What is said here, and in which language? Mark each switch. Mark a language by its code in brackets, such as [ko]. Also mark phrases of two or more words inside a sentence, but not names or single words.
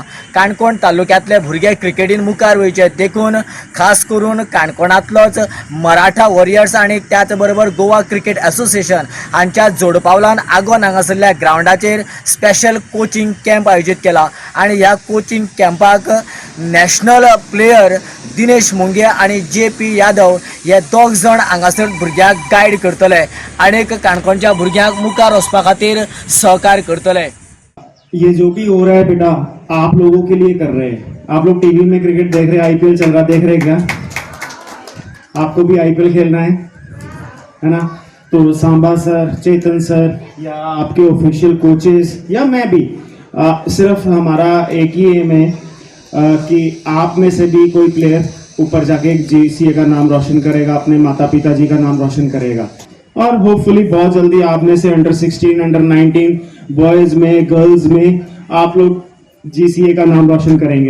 [kok] काणकोण तालुक्यांतले भुरगे क्रिकेटीन मुखार वयचे देखून खास करून काणकोणांतलोच मराठा वॉरियर्स आनी त्याच बरोबर गोवा क्रिकेट असोसिएशन हांच्या जोडपावलान आगोंद हांगासरल्या ग्रावंडाचेर [en] special coaching camp [kok] आयोजीत केला आनी ह्या कोचिंग कॅम्पाक [en] national player [kok] दिनेश मुंगिया आणि JP यादव हे दोग जण हांगासर भुरग्यांक गायड करतले आणि काणकोणच्या भुरग्यांक मुखार वचपा खातीर सहकार्य करतले। [hi] ये जो भी हो रहा है बेटा आप लोगों के लिए कर रहे हैं। आप लोग टीवी में क्रिकेट देख रहे हैं, IPL चल रहा देख रहे हैं क्या? आपको भी IPL खेलना है ना? तो सांबा सर, चेतन सर या आपके [en] official coaches [hi] या मैं भी सिर्फ हमारा एक ही एम है कि आप में से भी कोई प्लेयर ऊपर जाके JCA का नाम रोशन करेगा, अपने माता पिता जी का नाम रोशन करेगा और होपफुली बहुत जल्दी आप में से [en] under 16, under 19 boys [hi] में, गर्ल्स में आप लोग GCA का नाम रोशन करेंगे।